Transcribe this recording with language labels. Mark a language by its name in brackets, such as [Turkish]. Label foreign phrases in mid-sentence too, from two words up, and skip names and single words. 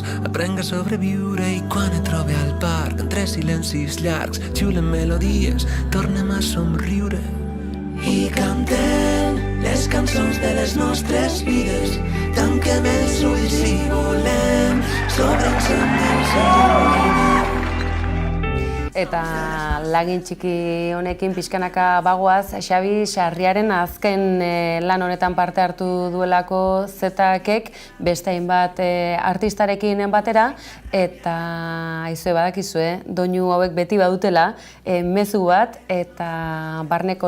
[Catalan] Aprenc a sobreviure i quan et trobe al parc entre silencis llargs xiulen melodies, tornem a somriure. I cantem les cançons de les nostres vides. Tanquem els ulls i volem sobre encendents a lluir. [Basque] Eta lagin txiki honekin pixkanaka bagoaz, Xabi Sarriaren azken lan honetan parte hartu duelako Zetakek beste hainbat artistarekin batera, eta aizue badakizue, doinu hauek beti badutela, mezu bat eta barneko